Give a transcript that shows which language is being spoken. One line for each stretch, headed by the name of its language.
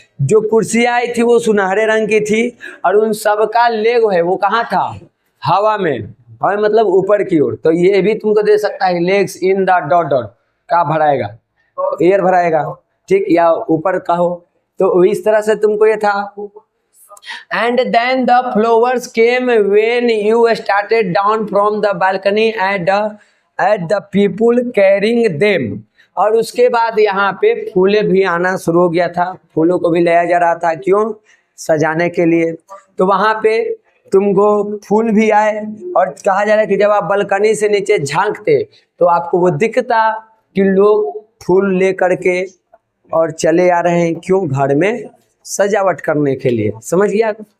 Hindi: जो कुर्सियां आई थी वो सुनहरे रंग की थी, और उन सब का लेग है वो कहाँ था, हवा में, हवा मतलब ऊपर की ओर। तो ये भी तुमको दे सकता है legs in the dot dot, का भराएगा, एयर भराएगा, ठीक, या ऊपर का हो, तो इस तरह से तुमको ये था।
English: And then the flowers came when you started down from the balcony at the people carrying them।
Hindi: और उसके बाद यहाँ पे फूले भी आना शुरू हो गया था, फूलों को भी लाया जा रहा था, क्यों, सजाने के लिए। तो वहाँ पे तुमको फूल भी आए, और कहा जा रहा है कि जब आप बालकनी से नीचे झांकते तो आपको वो दिखता कि लोग फूल ले करके और चले आ रहे हैं, क्यों, घर में सजावट करने के लिए, समझ गया।